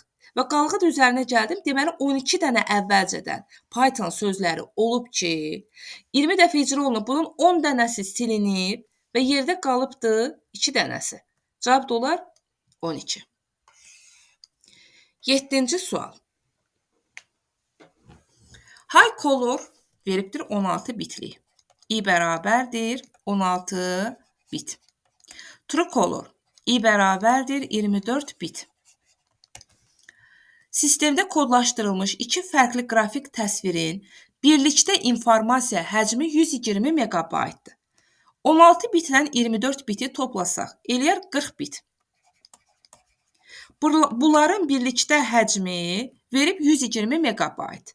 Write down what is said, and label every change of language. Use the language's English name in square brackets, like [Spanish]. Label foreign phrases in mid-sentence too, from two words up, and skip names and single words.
[Azerbaijani] Və qalığı da üzərinə gəldim. Deməli, 12 dənə əvvəlcədən Python sözləri olub ki, 20 dəfə icra olunub, bunun 10 dənəsi silinib və yerdə qalıbdı 2 dənəsi. Cavab da olar 12. 7-ci sual. [English] High color [Azerbaijani] veribdir 16 bitlik. I bərabərdir 16 bit. [English] True color [Azerbaijani] I bərabərdir 24 bit. Sistemdə kodlaşdırılmış 2 fərqli qrafik təsvirin birlikdə informasiya həcmi 120 megabaytdır. 16 bitlə 24 biti toplasaq, eləyər 40 bit. Bunların birlikdə həcmi verib 120 megabayt.